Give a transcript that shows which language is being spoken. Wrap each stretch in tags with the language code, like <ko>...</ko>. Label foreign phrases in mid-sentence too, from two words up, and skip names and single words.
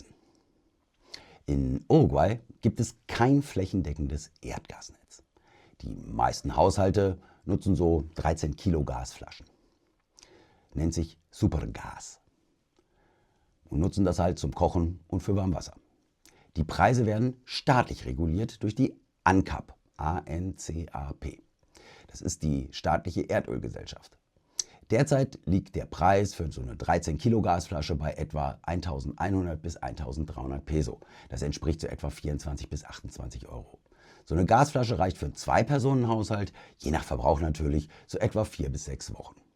<de>In Uruguay gibt es kein flächendeckendes Erdgasnetz. Die meisten Haushalte nutzen so 13 Kilo Gasflaschen. Nennt sich Supergas. Und nutzen das halt zum Kochen und für Warmwasser. Die Preise werden staatlich reguliert durch die ANCAP. A-N-C-A-P. Das ist die staatliche Erdölgesellschaft. Derzeit liegt der Preis für so eine 13 Kilo Gasflasche bei etwa 1.100 bis 1.300 Peso. Das entspricht so etwa 24 bis 28 Euro. So eine Gasflasche reicht für einen Zwei-Personen-Haushalt, je nach Verbrauch natürlich, so etwa 4 bis 6 Wochen.</de>